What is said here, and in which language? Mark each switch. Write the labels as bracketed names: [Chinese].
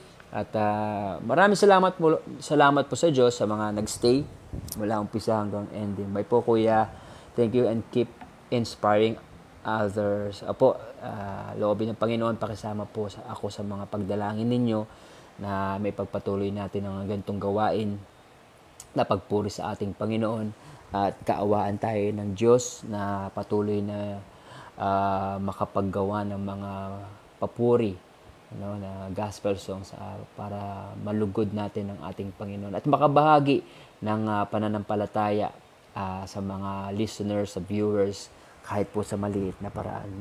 [Filipino] At maraming salamat po sa Diyos sa mga nagstay mula umpisa hanggang ending. Bye po, Kuya. [English] Thank you and keep inspiring others. [Filipino] Apo, loobin ng Panginoon, pakisama po ako sa mga pagdalangin ninyo na may pagpatuloy natin ng ganitong gawain na pagpuri sa ating Panginoon at kaawaan tayo ng Diyos na patuloy na makapaggawa ng mga papuri, na gospel songs para malugod natin ng ating Panginoon at makabahagi ng pananampalataya sa mga listeners, sa viewers, kahit po sa maliit na paraan.